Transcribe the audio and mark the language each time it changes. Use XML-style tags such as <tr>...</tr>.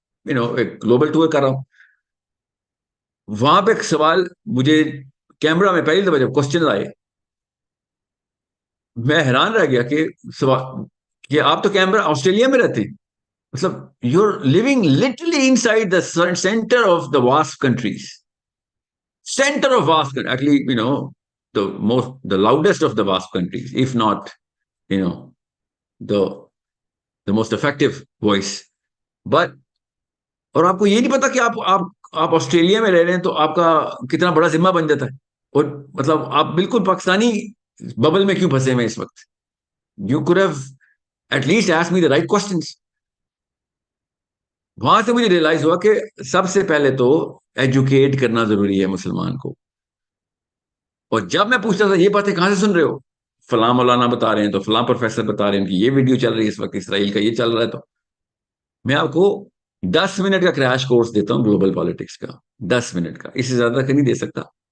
<ur>ایک global tour کر رہا ہوں. وہاں پہ ایک سوال مجھے کیمرہ میں پہلی دفعہ جب کوشچن آئے, میں حیران رہ گیا کہ آپ تو کیمرہ آسٹریلیا میں رہتے ہیں, مطلب you are living literally in side the centre of the vast countries, center of vast, actually, the loudest of the vast countries, if not, the most effective voice. But اور آپ کو یہ نہیں پتا کہ آپ آسٹریلیا میں رہ رہے ہیں تو آپ کا کتنا بڑا ذمہ بن جاتا ہے, اور مطلب آپ بالکل پاکستانی ببل میں کیوں پھنسے ہوئے اس وقت.</ur> <en>You could have at least asked me the right questions.</en> <ur>وہاں سے مجھے ریئلائز ہوا کہ سب سے پہلے تو ایجوکیٹ کرنا ضروری ہے مسلمان کو. اور جب میں پوچھتا تھا یہ باتیں کہاں سے سن رہے ہو, فلاں مولانا بتا رہے ہیں, تو فلاں پروفیسر بتا رہے ہیں کہ یہ ویڈیو چل رہی ہے اس وقت اسرائیل کا, یہ چل رہا ہے. تو میں آپ کو 10 منٹ کا کریش کورس دیتا ہوں گلوبل پالیٹکس کا, 10 منٹ کا, اس سے زیادہ نہیں دے سکتا.</ur>